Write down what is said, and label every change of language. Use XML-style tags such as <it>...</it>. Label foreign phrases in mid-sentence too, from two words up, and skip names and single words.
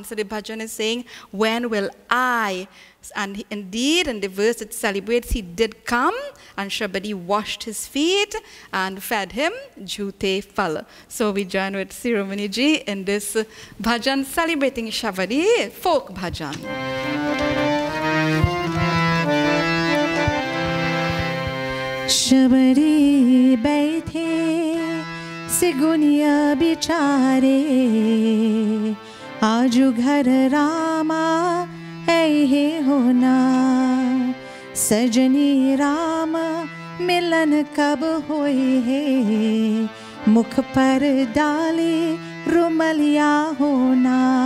<en>So the bhajan is saying, when will I? And indeed, in the verse it celebrates, he did come, and Shabari washed his feet and fed him jute phal. So we join with Siromani ji in this bhajan celebrating Shabari, folk bhajan.</en> <bho>शबरी बैठे सिगुनिया बिचारे, आजू घर रामा है होना, सजनी राम मिलन कब होए है, मुख पर डाले रुमलिया होना।</bho>